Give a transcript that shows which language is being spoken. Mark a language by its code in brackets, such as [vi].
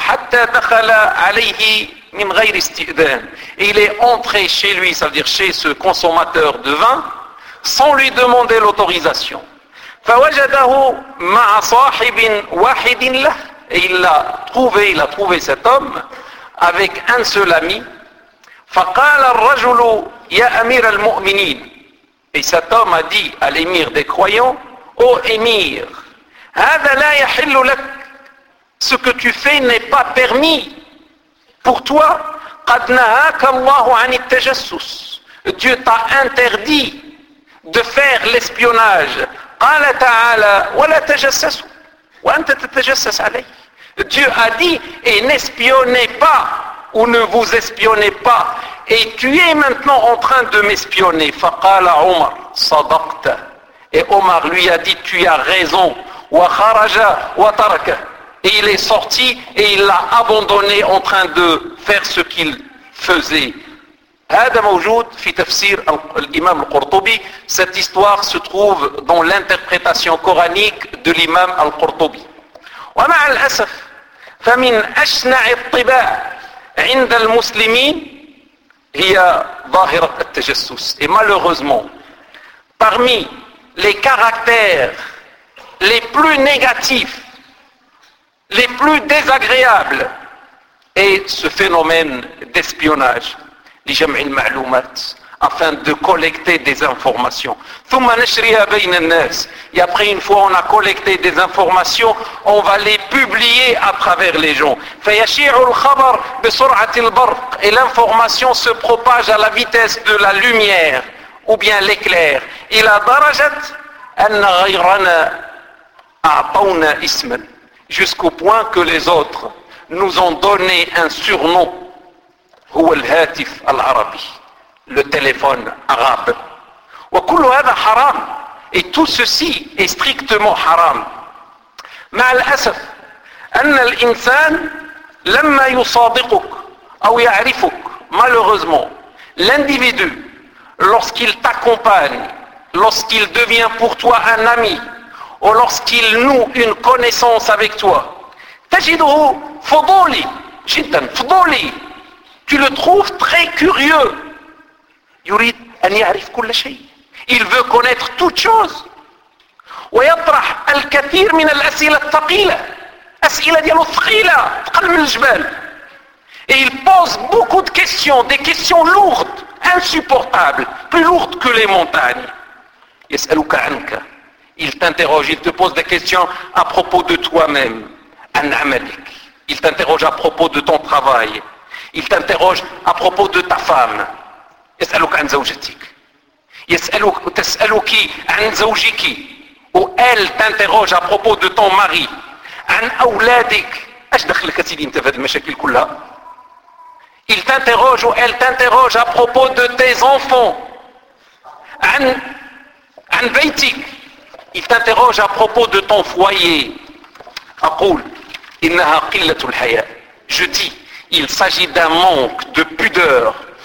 [ar] Hatta dakhala alayhi min ghayr istidan. [fr] Il est entré chez lui, c'est-à-dire chez ce consommateur de vin, sans lui demander l'autorisation. [ar] فوجده مع صاحب واحد له. [fr] Et il a trouvé cet homme avec un seul ami. [ar] فقال الرجل يا أمير المؤمنين. [fr] Et cet homme a dit à l'émir des croyants, ô émir, [ar] هذا لا يحل لك. [fr] Ce que tu fais n'est pas permis pour toi. [ar] قد نهاك الله عن التجسس. [fr] Dieu t'a interdit de faire l'espionnage. [ar] قال تعالى ولا تجسسوا وانت تتجسس عليه. [fr] Dieu a dit, et n'espionnez pas ou ne vous espionnez pas, et tu es maintenant en train de m'espionner. [ar] فقال عمر صدقت. [fr] Et Omar lui a dit, tu as raison. [ar] Wa kharaja wa taraka. [fr] Et il est sorti et il l'a abandonné en train de faire ce qu'il faisait. [ar] هذا موجود في تفسير الإمام القرطبي. [fr] Cette histoire se trouve dans l'interprétation coranique de l'imam القرطبي. [ar] ومع الأسف فمن أشنع الطباع عند المسلمين هي ظاهرة التجسس. [fr] Et malheureusement, parmi les caractères les plus négatifs, les plus désagréables, est ce phénomène d'espionnage. [ar] لجمع المعلومات [fr] afin de collecter des informations. [ar] ثم نشريها بين الناس. [fr] Et après, une fois on a collecté des informations, on va les publier à travers les gens. [ar] فيشيع الخبر بسرعة البرق. [fr] Et l'information se propage à la vitesse de la lumière ou bien l'éclair. [ar] إلى درجة أن غيرنا أعطونا اسما. [fr] Jusqu'au point que les autres nous ont donné un surnom. [ar] هو الهاتف العربي. [fr] Le téléphone arabe. [ar] وكل هذا حرام. [fr] Et tout ceci est strictement haram. [ar] مع الأسف أن الإنسان لما يصادقك أو يعرفك. [fr] Malheureusement, l'individu, lorsqu'il t'accompagne, lorsqu'il devient pour toi un ami, ou lorsqu'il noue une connaissance avec toi, [ar] تجده فضولي جدا فضولي. [fr] Tu le trouves très curieux. [ar] يريد أن يعرف كل شيء. [fr] Il veut connaître toute chose. [ar] ويطرح الكثير من الأسئلة الثقيلة. أسئلة ديالو ثقيلة. ثقل من الجبال. [fr] Et il pose beaucoup de questions. Des questions lourdes. Insupportables. Plus lourdes que les montagnes. [ar] يسألك عنك. [fr] Il t'interroge. Il te pose des questions à propos de toi-même. [ar] عن عملك. [fr] Il t'interroge à propos de ton travail. Il t'interroge à propos de ta femme. [ar] يسألك عن زوجتك. يسألك تسألك عن زوجك. [fr] Ou elle t'interroge à propos de ton mari. [ar] عن أولادك. أش دخلك أسيدي أنت في هذه المشاكل كلها. [fr] Il t'interroge ou elle t'interroge à propos de tes enfants. [ar] عن بيتك. [fr] Il t'interroge à propos de ton foyer. [ar] أقول إنها قلة الحياة. [fr] Je dis. Il s'agit d'un manque de pudeur.